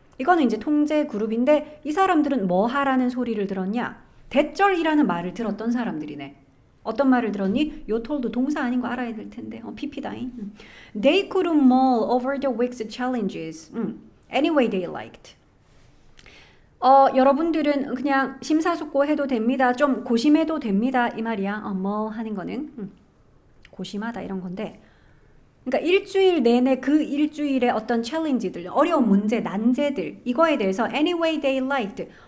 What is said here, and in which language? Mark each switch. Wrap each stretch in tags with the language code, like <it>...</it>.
<ko>이거는 이제 통제 그룹인데 이 사람들은 뭐 하라는 소리를 들었냐? 대절이라는 말을 들었던 사람들이네. 어떤 말을 들었니? 요 told 동사 아닌 거 알아야 될 텐데. PP다잉.</ko> <en>They could mull over the week's challenges. Any way they liked.</en> <ko>여러분들은 그냥 심사숙고해도 됩니다. 좀 고심해도 됩니다. 이 말이야. 뭐 하는 거는. 고심하다 이런 건데 그러니까 일주일 내내 그 일주일의 어떤 챌린지들 어려운 문제 난제들 이거에 대해서</ko> <en>any way they liked</en>